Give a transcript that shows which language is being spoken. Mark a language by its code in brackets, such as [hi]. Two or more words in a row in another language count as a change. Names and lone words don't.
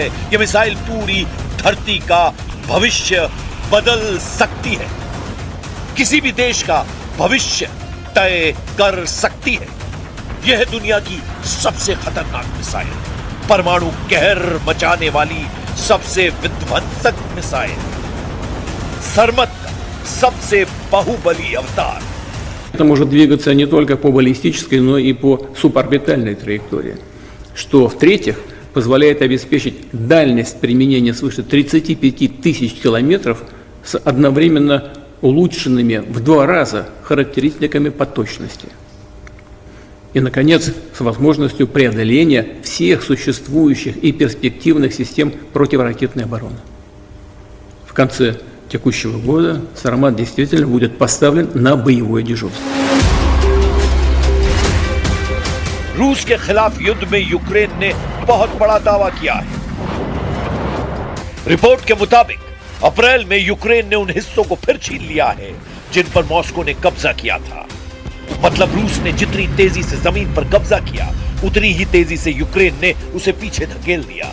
[hi] यह मिसाइल पूरी धरती का भविष्य बदल सकती है, किसी भी देश का भविष्य तय कर सकती है। यह है दुनिया की सबसे खतरनाक मिसाइल, परमाणु कहर मचाने वाली सबसे विध्वंसक मिसाइल, सरमत का सबसे बाहुबली अवतार। [ru] ракета может двигаться не только по баллистической, но и по суборбитальной траектории, что, в-третьих, позволяет обеспечить дальность применения свыше 35 тысяч километров с одновременно улучшенными в 2 раза характеристиками по точности. И, наконец, с возможностью преодоления всех существующих и перспективных систем противоракетной обороны. В конце текущего года «Сармат» действительно будет поставлен на боевое дежурство. [hi] रूस के खिलाफ युद्ध में यूक्रेन ने बहुत बड़ा दावा किया है। रिपोर्ट के मुताबिक अप्रैल में यूक्रेन ने उन हिस्सों को फिर छीन लिया है जिन पर मॉस्को ने कब्जा किया था। मतलब रूस ने जितनी तेजी से जमीन पर कब्जा किया, उतनी ही तेजी से यूक्रेन ने उसे पीछे धकेल दिया।